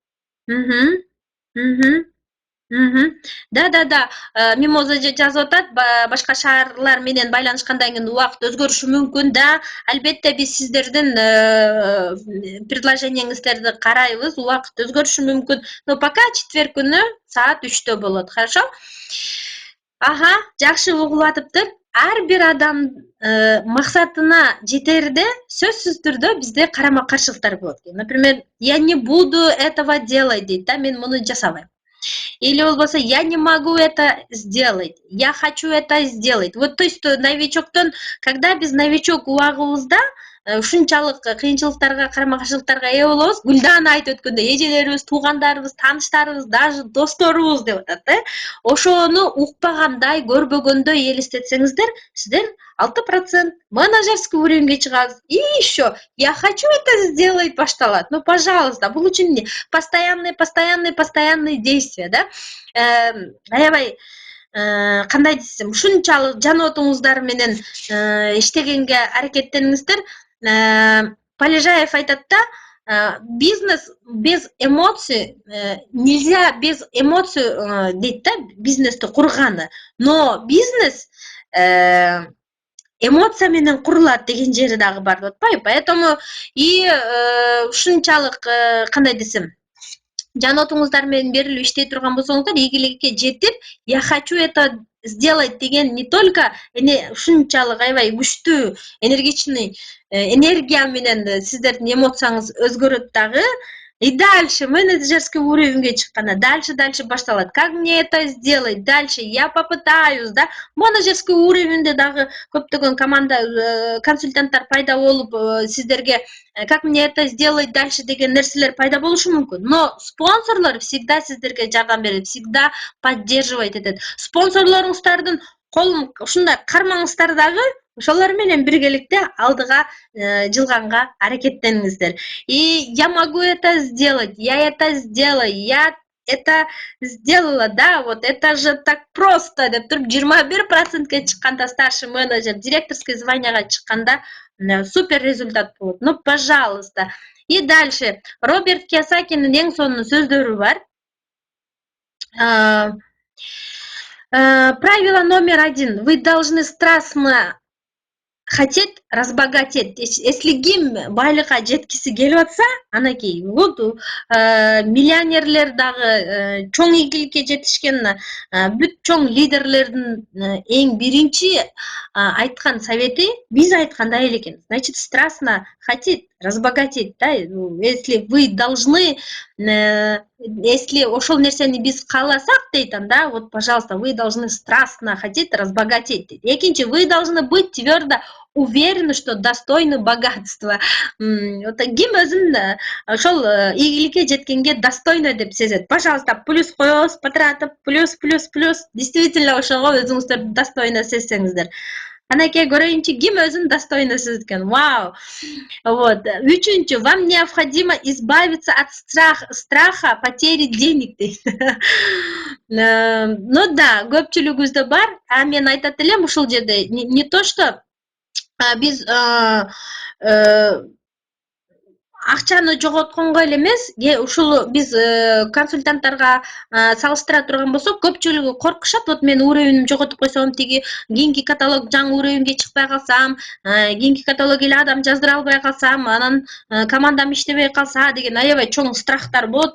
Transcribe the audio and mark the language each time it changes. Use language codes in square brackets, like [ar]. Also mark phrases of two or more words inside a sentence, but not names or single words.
[ru] Да. [ky] Мимоза жазып атат, башка шаарлар менен байланышкандан кийин убакыт өзгөрүшү мүмкүн да. Албетте биз сиздердин предложениеңиздерди карайбыз, убакыт өзгөрүшү мүмкүн. [ru] Но пока четверг [ky] күнү саат 3-тө болот. [ru] Хорошо? [ky] Жакшы угулуп атыптыр. Ар бир адам максатына жетерде сөзсүз түрдө бизде карама-каршылыктар болот. [ru] Например, я не буду этого делать [ky] дейт да, мен муну жасабайм. [ru] Или болбосо я не могу это сделать, я хочу это сделать. Вот, то есть [ky] новичоктон, когда биз новичок убагыбызда ушунчалык кыйынчылыктарга, карама-каршылыктарга ээ болобуз, Гүлдана айтып өткөндөй, эжелерибиз, туугандарыбыз, тааныштарыбыз, даже досторубуз деп атат да. Ошону укпагандай, көрбөгөндөй элестетсеңиздер, сиздер 6% менеджерский уровеньге чыгабыз. [ru] И еще я хочу это сделать башталат. Ну, пожалуйста, [ky] бул үчүн [ru] постоянные действия, [ky] да. Аябай кандай десем, ушунчалык жан отуңуздар менен иштегенге аракеттениңиздер. Полежаев айтат да, [ru] бизнес без эмоций, нельзя без эмоций [ky] дейт да, бизнести курганы. Но бизнес эмоция менен курулат деген жери дагы бар деп атпайбы? Поэтому и ушунчалык кандай десем, жан отуңуздар менен берилип иштей турган болсоңуздар, ийгиликке жетип, [ru] я хочу это сделать [ky] деген [ru] не только [ky] ушунчалык аябай күчтүү, энергичный энергия менен сиздердин эмоцияңыз өзгөрөт дагы, [ru] И дальше менеджерский [ky] уровеньге чыкканда дальше башталат. [ru] Как мне это сделать? Дальше я попытаюсь, [ky] да? Менеджерский уровеньде дагы көптөгөн команда консультанттар пайда болуп сиздерге [ru] как мне это сделать дальше [ky] деген нерселер пайда болушу мүмкүн. Но спонсорлор всегда сиздерге жардам берет, [ru] всегда поддерживает этот. [ky] Спонсорлоруңуздардын колун ушундай кармаңыздар дагы ошолор менен биргеликте алдыга жылганга аракеттениңиздер. [ru] И я могу это сделать, я это сделаю, я это сделала, да, вот это же так просто [ky] деп туруп 21%ке чыкканда старший менеджер директорский званияга чыкканда супер результат болот. [ru] Ну, пожалуйста. И дальше [ky] Роберт Кийосакинин эң сонун сөздөрү бар. [ru] Правило номер 1. Вы должны страстно хотеть разбогатеть. [ky] Если ким байлыкка жеткиси келип атса, анакей вот миллионерлер дагы чоң ийгиликке жетишкен бүт чоң лидерлердин эң биринчи айткан совети биз айткандай эле экен. [ru] Значит, страстно хотеть разбогатеть, да? Если вы должны, если [ky] ошол нерсени биз кааласак дейт, да, [ru] вот, пожалуйста, вы должны страстно хотеть разбогатеть. Экинчи, вы должны быть твердо уверены, что достойны богатства. [ky] Вот ким өзүн ошол ийгиликке жеткенге достойно деп сезет. Пожалуйста, плюс коебуз, потратып, плюс. Действительно ошого өзүңүздөр достойно сезсеңиздер. Анакей көрөйүнчү ким өзүн достойно сезет экен. [ru] Вау. Вот. [ky] Үчүнчү, [ru] вам необходимо избавиться от страха потери денег. Ну да, [ky] көпчүлүгүбүздө бар. А мен айтат элем ушул жерде [ru] не то что [ky] биз акчаны жоготконго эле эмес, ушул биз консультанттарга салыштыра турган болсок, көпчүлүгү коркушат. Вот мен уровеним жоготуп койсом, тиги кийинки каталог жаңы уровенге чыкпай калсам, кийинки каталог эле адам жаздыра албай калсам, анан командам иштебей калса деген аябай чоң страхтар болот.